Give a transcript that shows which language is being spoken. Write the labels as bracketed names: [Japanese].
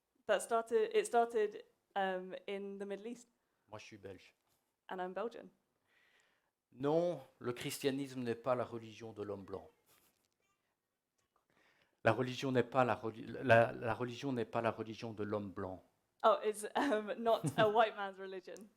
[English] It started in the Middle East, [French] Moi, je suis belge. [English] and I'm Belgian. [French] Non, le christianisme n'est pas la religion de l'homme blanc. La religion n'est pas la religion n'est pas la religion de l'homme blanc. [English] Oh, it's not a white man's religion.